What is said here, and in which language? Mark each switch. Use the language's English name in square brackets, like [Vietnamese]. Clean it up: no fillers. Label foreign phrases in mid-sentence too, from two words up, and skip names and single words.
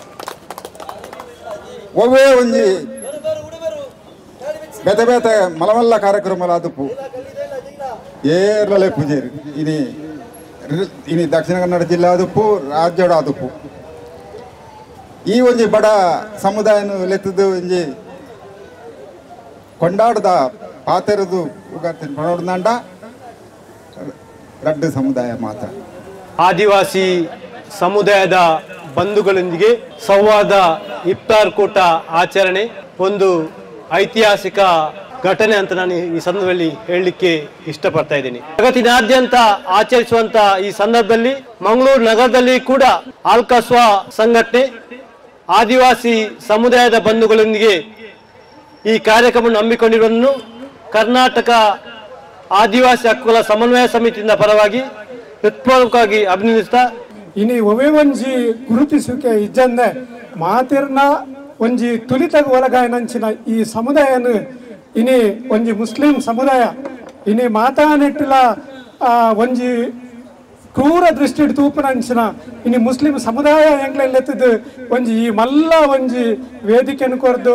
[Tulu] ಒವ್ವೇ ಒಂಜಿ ಬೇತೆ ಬೇತೆ ಮಲಮಲ್ಲ ಕಾರ್ಯಕ್ರಮಲ ಆದುಪ್ಪು ಏರ್ಲಲೆ ಪೂಜೇರಿ ಇನಿ ದಕ್ಷಿಣ ಕನ್ನಡ ಜಿಲ್ಲೆ ಆದುಪ್ಪು ರಾಜ್ಯಡ ಆದುಪ್ಪು ಈ ಒಂಜಿ ಬಡ ಸಮುದಾಯನು ಲೆತ್ತದು ಒಂಜಿ ಕೊಂಡಾಡದ ಪಾತೆರದು ಉಗಾರ್ತಿನ ಪಣೋಡ್ದಂಡ ರಡ್ಡು ಸಮುದಾಯ ಮಾತ್ರ. [Kannada] ಆದಿವಾಸಿ ಸಮುದಾಯದ ಬಂಧುಗಳೊಂದಿಗೆ ಸಂವಾದ ಇಫ್ತಾರ್ ಕೂಟ ಆಚರಣೆ ಒಂದು ಐತಿಹಾಸಿಕ ಘಟನೆ ಅಂತ ನಾನು ಈ ಸಂದರ್ಭದಲ್ಲಿ ಹೇಳಲಿಕ್ಕೆ ಇಷ್ಟಪಡ್ತಾ ಇದ್ದೀನಿ. ಜಗತ್ತಿನಾದ್ಯಂತ ಆಚರಿಸುವಂತ ಈ ಸಂದರ್ಭದಲ್ಲಿ ಮಂಗಳೂರು ನಗರದಲ್ಲಿ ಕೂಡ ಅಲ್ ಕಸ್ಬಾ ಸಂಘಟನೆ ಆದಿವಾಸಿ ಸಮುದಾಯದ ಬಂಧುಗಳೊಂದಿಗೆ ಈ ಕಾರ್ಯಕ್ರಮವನ್ನು ಹಮ್ಮಿಕೊಂಡಿರುವುದನ್ನು ಕರ್ನಾಟಕ ಆದಿವಾಸಿ ಹಕ್ಕುಗಳ ಸಮನ್ವಯ ಸಮಿತಿಯಿಂದ ಪರವಾಗಿ ಹೃತ್ಪೂರ್ವಕವಾಗಿ ಅಭಿನಂದಿಸ್ತಾ [Tulu] ಇನಿ ಒವೇ ಒಂಜಿ ಗುರುತಿಸುವಿಕೆ ಇಜ್ಜಂದೆ ಮಾತಿರ್ನ ಒಂಜಿ ತುಲಿತಗ ಒಳಗಾಯನಂಚಿನ ಈ ಸಮುದಾಯನು ಇನಿ ಒಂಜಿ ಮುಸ್ಲಿಂ ಸಮುದಾಯ ಇನಿ ಮಾತಾನೆಟ್ಟಿಲ ಒಂಜಿ ಕ್ರೂರ ದೃಷ್ಟಿ ತೂಪನಂಚಿನ ಇನಿ ಮುಸ್ಲಿಂ ಸಮುದಾಯ ಎಂಕ್ಲೆತ್ತದು ಒಂಜಿ ಈ ಮಲ್ಲ ಒಂಜಿ ವೇದಿಕೆಯನ್ನು ಕೊರ್ದು